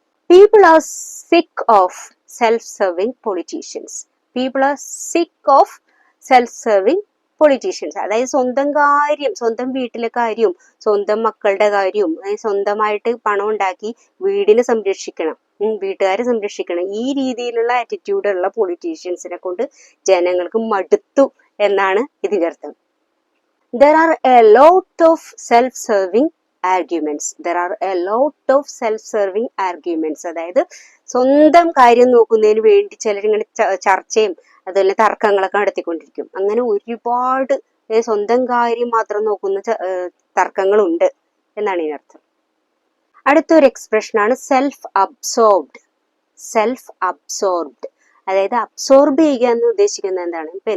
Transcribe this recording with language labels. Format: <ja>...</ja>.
<en>People are sick of self-serving politicians. People are sick of self-serving politicians.</en> <ml>അതായത് സ്വന്തം കാര്യം, സ്വന്തം വീട്ടിലെ കാര്യവും സ്വന്തം മക്കളുടെ കാര്യവും സ്വന്തമായിട്ട് പണം ഉണ്ടാക്കി വീടിനെ സംരക്ഷിക്കണം, വീട്ടുകാരെ സംരക്ഷിക്കണം, ഈ രീതിയിലുള്ള ആറ്റിറ്റ്യൂഡുള്ള പൊളിറ്റീഷ്യൻസിനെ കൊണ്ട് ജനങ്ങൾക്ക് മടുത്തു എന്നാണ് ഇതിന്റെ അർത്ഥം.</ml> <en>There are a lot of self-serving arguments. There are a lot of self-serving arguments.</en> <ml>അതായത് സ്വന്തം കാര്യം നോക്കുന്നതിന് വേണ്ടി ചിലരിങ്ങനെ ചർച്ചയും അതുപോലെ തർക്കങ്ങളൊക്കെ നടത്തിക്കൊണ്ടിരിക്കും. അങ്ങനെ ഒരുപാട് സ്വന്തം കാര്യം മാത്രം നോക്കുന്ന തർക്കങ്ങളുണ്ട് എന്നാണ് ഇതിനർത്ഥം. അടുത്തൊരു എക്സ്പ്രഷൻ ആണ് സെൽഫ് അബ്സോർബ്ഡ്. സെൽഫ് അബ്സോർബ്ഡ് അതായത് അബ്സോർബ് ചെയ്യുക എന്ന് ഉദ്ദേശിക്കുന്നത് എന്താണ്?</ml>